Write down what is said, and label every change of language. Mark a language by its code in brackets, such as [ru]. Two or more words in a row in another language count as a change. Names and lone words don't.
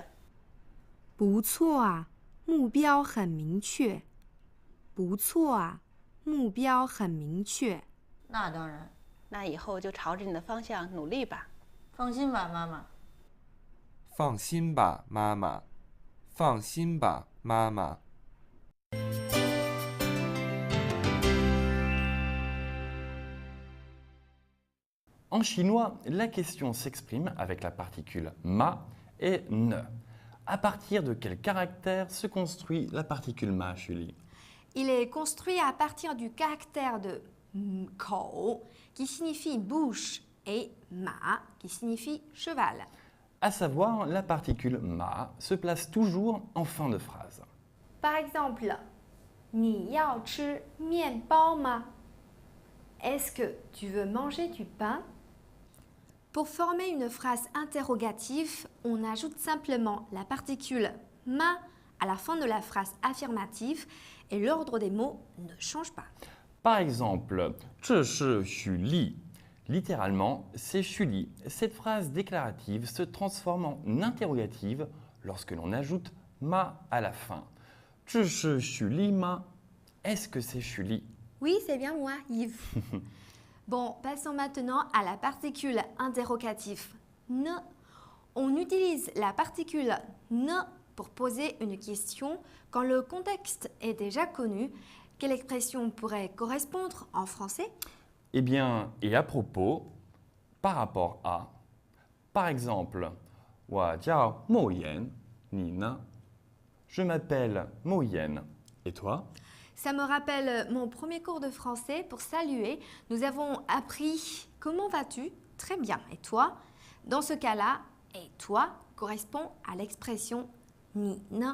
[zh] 不错啊，目标很明确。不错啊，目标很明确。那当然，那以后就朝着你的方向努力吧。放心吧，妈妈。放心吧，妈妈。放心吧，妈妈。 [fr] En chinois, la question s'exprime avec la particule ma et ne. À partir de quel caractère se construit la particule ma, Julie? Il est construit à partir du caractère de kou, qui signifie bouche, et ma, qui signifie cheval. À savoir, la particule ma se place toujours en fin de phrase. Par exemple, [zh] 你要吃面包吗? [fr] Est-ce que tu veux manger du pain? Pour former une phrase interrogative, on ajoute simplement la particule ma à la fin de la phrase affirmative et l'ordre des mots ne change pas. Par exemple, [zh] 这是许丽. [fr] Littéralement, c'est Julie. Cette phrase déclarative se transforme en interrogative lorsque l'on ajoute ma à la fin. [zh] 这是许丽吗? [fr] Est-ce que c'est Julie? Oui, c'est bien moi, Yves. Bon, passons maintenant à la particule interrogative ne. On utilise la particule ne pour poser une question quand le contexte est déjà connu. Quelle expression pourrait correspondre en français? Eh bien, et à propos, par rapport à, par exemple, [zh] 我叫Mo Yan, 你呢? [fr] Je m'appelle Mo Yan. Et toi? Ça me rappelle mon premier cours de français pour saluer. Nous avons appris comment vas-tu? Très bien. Et toi? Dans ce cas-là, et toi correspond à l'expression [zh] 你呢.